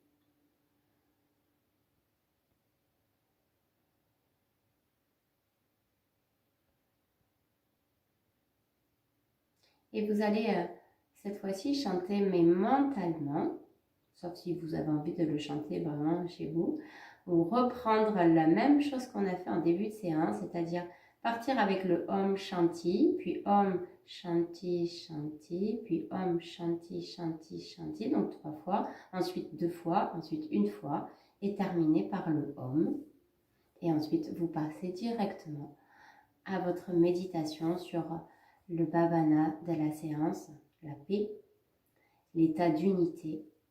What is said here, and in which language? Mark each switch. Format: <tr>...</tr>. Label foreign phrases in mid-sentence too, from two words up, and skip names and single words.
<fr>Et vous allez cette fois-ci chanter, mais mentalement, sauf si vous avez envie de le chanter vraiment chez vous, ou reprendre la même chose qu'on a fait en début de séance, c'est-à-dire partir avec le</fr> <sa>ॐ शान्ति,</sa> <fr>puis</fr> <sa>ॐ शान्ति शान्ति,</sa> <fr>puis</fr> <sa>ॐ शान्ति शान्ति शान्ति,</sa> <fr>donc 3 fois, ensuite 2 fois, ensuite 1 fois, et terminer par le Om. Et ensuite, vous passez directement à votre méditation sur le Bhavana de la séance, la paix, l'état d'unité.</fr>